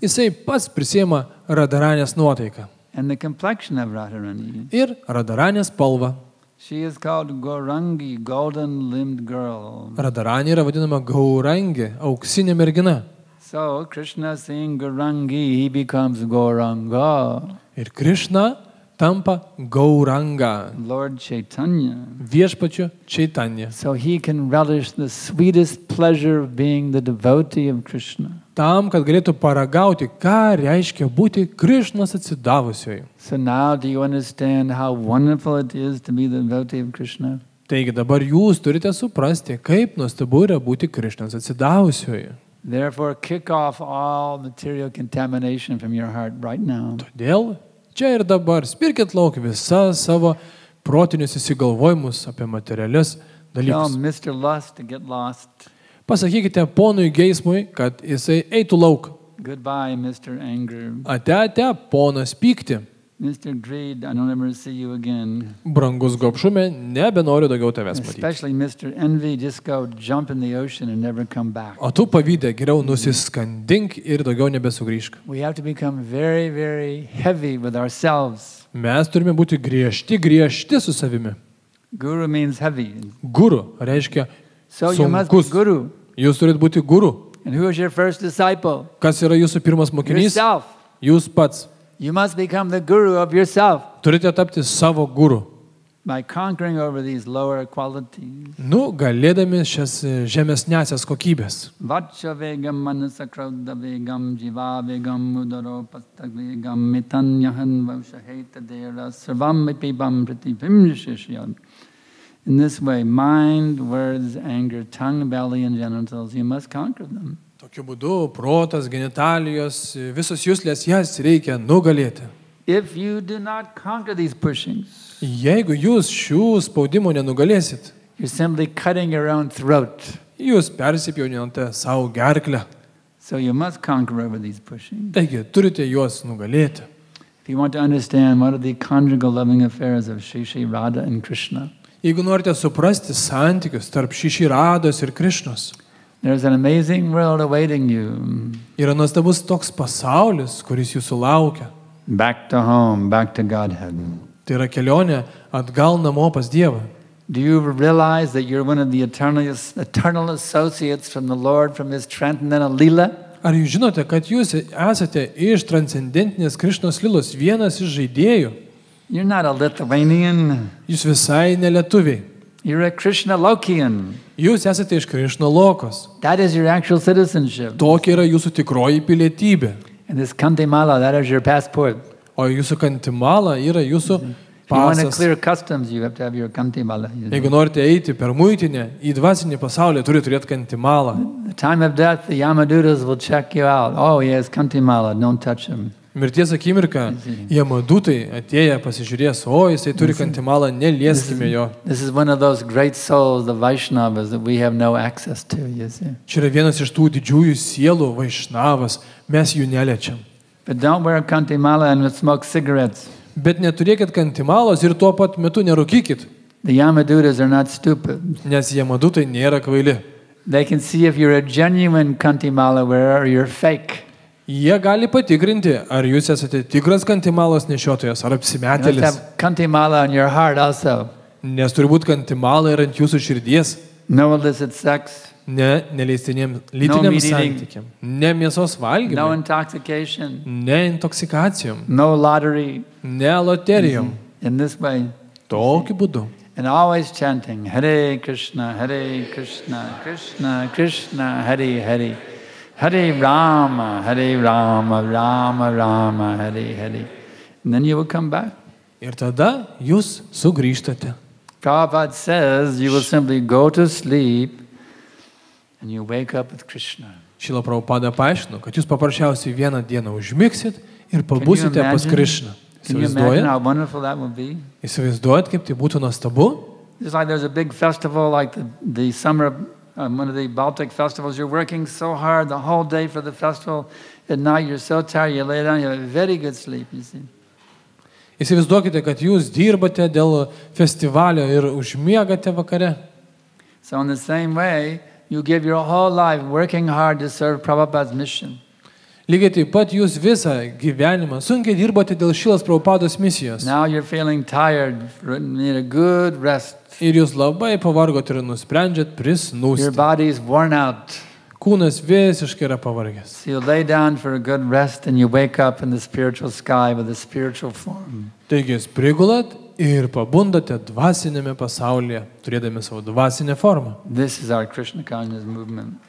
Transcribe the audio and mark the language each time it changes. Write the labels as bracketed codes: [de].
[lt] Jisai pats prisiema Radharanės nuotaiką [en] and the complexion of Radharani. [lt] ir Radharanės spalvą. [en] She is called Gaurangi, golden-limbed girl. [lt] Radharanė yra vadinama Gaurangi, auksinė mergina. [en] So Krishna seeing Gaurangi, he becomes Gauranga. [lt] Ir Krišna tampa Gauranga, [en] Lord Chaitanya. [lt] viešpačiu Chaitanya. [en] So he can relish the sweetest pleasure of being the devotee of Krishna. [lt] Tam, kad galėtų paragauti, ką reiškia būti Krišnos atsidavusioju. [en] So now do you understand how wonderful it is to be the devotee of Krishna? [lt] Taigi dabar jūs turite suprasti, kaip nuostabu yra būti Krišnos atsidavusioju. [en] Therefore kick off all material contamination from your heart right now. [lt] Todėl čia ir dabar spirkit lauk visas savo protinius įsigalvojimus apie materialius [en] Tell [lt] dalykus. [en] Mr. Lust to get lost. [lt] Pasakykite ponui geismui, kad jisai eitų lauk. [en] Goodbye, Mr. Anger. [lt] Ate, ponas pykti. [en] Mr. Greed, I don't ever see you again. [lt] Brangus gobšume, nebenoriu daugiau tavęs matyti. [en] Especially Mr. Envy, just go jump in the ocean and never come back. [lt] O tu pavydė, geriau nusiskandink ir daugiau nebesugrįžk. [en] We have to become very, very heavy with ourselves. [lt] Mes turime būti griežti su savimi. [en] Guru means heavy. [lt] Guru reiškia [en] So you must be [lt] sunkus. [en] guru. [lt] Jūs turite būti guru. [en] And who is your first disciple? [lt] Kas yra jūsų pirmas mokinys? [en] Yourself. [lt] Jūs pats. [en] You must become the guru of yourself [lt] Turite tapti savo guru. [en] by conquering over these lower qualities. [lt] Galėdami šias žemesnėsias kokybės. [sa] Vacha vegam manasakrodha vegam jiva vegam udaro pastag vegam mitanyahan vavshaheta dera sarvam pibam pratibhimshishyan. [en] In this way, mind, words, anger, tongue, belly, and genitals, you must conquer them. [lt] Tokiu būdu protas, genitalijos, visos juslės jas reikia nugalėti. [en] If you do not conquer these pushings, [lt] Jeigu jūs šių spaudimų nenugalėsit, [en] you're simply cutting your own throat. [lt] jūs persipjaunate savo gerklę. [en] So you must conquer over these pushings. [lt] Taigi, turite juos nugalėti. [en] If you want to understand what are the conjugal loving affairs of Shri Shri Radha and Krishna, [lt] Jeigu norite suprasti santykius tarp Šiširados ir Krišnos, [en] there's an amazing world awaiting you. [lt] yra nuostabus toks pasaulis, kuris jūsų laukia. [en] Back to home, back to Godhead. [lt] Tai yra kelionė atgal namo pas Dievą. [en] Do you realize that you're one of the eternal associates from the Lord, from His transcendental Leela? [lt] Ar jūs žinote, kad jūs esate iš transcendentinės Krišnos lilos vienas iš žaidėjų? [en] You're not a Lithuanian. [lt] Jūs visai ne lietuviai. [en] You're a Krishna Lokian. [lt] Jūs esate iš Krišno lokos. [en] That is your actual citizenship. [lt] Tokia yra jūsų tikroji pilietybė. [en] And this Kantimala, that is your passport. [lt] O jūsų kantimala yra jūsų [en] If you want to [lt] pasas. [en] clear customs, you have to have your Kantimala. [lt] Jeigu norite eiti per muitinę į dvasinį pasaulį, turite turėti kantimalą. [en] The time of death, the Yamadutas will check you out. Oh, he has Kantimala, don't touch him. [lt] Mirties akimirką jie madutai atėję pasižiūrės, o jisai turi kantimalą, nelieskime jo. [en] This is one of those great souls, the Vaishnavas, that we have no access to, you see. [lt] Čia yra vienas iš tų didžiųjų sielų, Vaišnavas, mes jų neliečiam. [en] But don't wear kantimala and smoke cigarettes. [lt] Bet neturėkit kantimalos ir tuo pat metu nerūkykit. [en] The Yamadutas are not stupid. [lt] Nes jie madutai nėra kvaili. [en] They can see if you're a genuine kantimala wearer or you're fake. [lt] Jie gali patikrinti, ar jūs esate tikras kantimalos nešiotojas, ar [en] You must [lt] apsimetėlis. [en] have kantimala on your heart also. [lt] Nes turi būti kantimala ir ant jūsų širdies. [en] No illicit sex, [lt] Neleistiniem lytiniam santykiam. Ne mėsos [en] no [lt] valgymui. [en] intoxication, [lt] Ne intoksikacijom. [en] no lottery. [lt] Ne loterijom. [en] In this way. [lt] Tokiu būdu. [en] And always chanting, [sa] Hare Krishna, Krishna Krishna, Hare Hare. Hare Rama, Rama Rama, Hare Hare. [en] And then you will come back. [lt] Ir tada jūs sugrįžtate. [en] Prabhupada says you will simply go to sleep and you wake up with Krishna. [lt] Šila Prabhupada paaiškino, kad jūs paprasčiausiai vieną dieną užmigsit ir pabusite pas Krišną. [en] Can you imagine how wonderful that would be? [lt] Įsivaizduojat, kaip tai būtų nuostabu? [en] Just like there's a big festival like the summer, one of the Baltic festivals, you're working so hard the whole day for the festival. At night you're so tired, you lay down, you have a very good sleep, you see. [lt] Įsivaizduokite, kad jūs dirbate dėl festivalio ir užmiegate vakare. [en] So in the same way, you give your whole life working hard to serve Prabhupada's mission. [lt] Lygiai taip pat jūs visą gyvenimą sunkiai dirbate dėl Šilos Prabhupados misijos. [en] Now you're feeling tired, need a good rest. [lt] Ir jūs labai pavargot ir nusprendžiat [en] Your [lt] prisnūsti. [en] body is worn out. [lt] Kūnas visiškai yra pavargęs. [en] So you lay down for a good rest and you wake up in the spiritual sky with a spiritual form. [lt] Taigi jūs prigulat ir pabundate dvasinėme pasaulyje, turėdami savo dvasinę formą. [en] This is our Krishna consciousness movement.